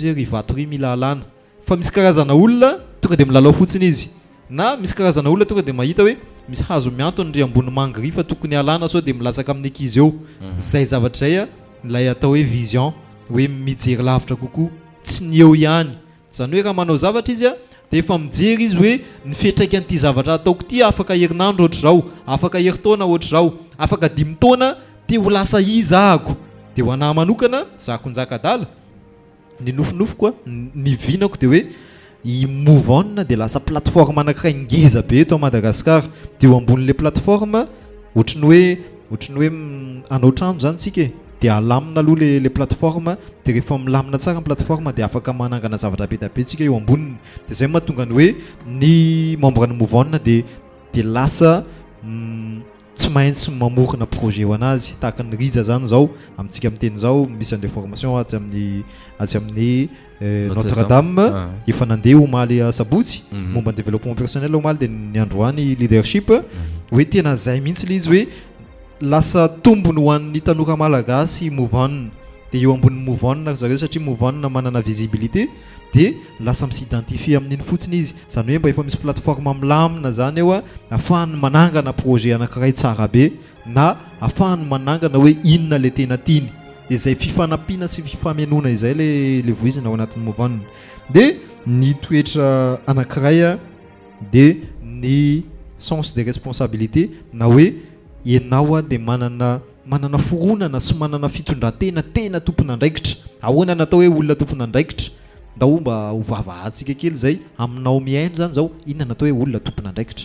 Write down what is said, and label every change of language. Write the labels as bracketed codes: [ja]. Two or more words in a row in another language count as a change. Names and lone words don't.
[mg] hoe rivato ry mila alana fa misy karazana olona tonga dia milalao fotsiny izy na misy karazana olona tonga dia mahita hoe misy hazo miantony ry ambony mangry fa tokony alana sao dia milatsaka amin'ny ankizy eo zay zavatra zay a ilay atao hoe vision hoe mijery lavitra kokoa tsy ny eo ihany zany hoe raha manao zavatra izy a dia efa mijery izy hoe ny fetraika an'ity zavatra ataoko ity afaka herinandro ohatr'izao afaka heritaona ohatr'izao afaka 5 taona dia ho lasa izahako dia ho anahy manokana zako njakadala ny nofinofo koa ny vinako dia hoe i move on dia lasa plateforme anankiray ngeza be eto a Madagasikara dia eo ambonin'ilay plateforme ohatrany hoe anao trano zany tsika dia alamina aloha le plateforme dia rehefa milamina tsara ny plateforme dia afaka manangana zavatra be da be tsika eo amboniny dia zay mahatonga ny hoe ny membre ny move on dia lasa tsy maintsy mamorona projet ho anazy tahaka ny riza zany zao amintsika amin'ny teny zao misy an'ilay formation aty amin'ny Notre Dame efa nandeha omaly sabotsy momba ny [fr] développement personnel [mg] omaly dia ny androany leadership hoe tena zay mihitsy le izy hoe lasa tombony ho an'ny tanora malagasy move on dia eo ambonin'ny move on zareo satria move on manana visibilité dia lasa misidentifie amin'iny fotsiny izy zany hoe mba efa misy plateforme milamina zany eo a ahafahany manangana projet anankiray tsara be na ahafahany manangana hoe inona le tena tiany dia izay fifanampiana sy fifamenona izay le voizina ao anatin'ny move on dia ny toetra anankiray a dia ny [fr] sens de responsabilité [mg] na hoe ianao a dia manana foronana sy manana fitondran-tena tena tompona andraikitra. Ahoana natao hoe olona tompona andraikitra? Ndao mba ho vavahantsika kely zay aminao miaino zany zao inona natao hoe olona tompona andraikitra.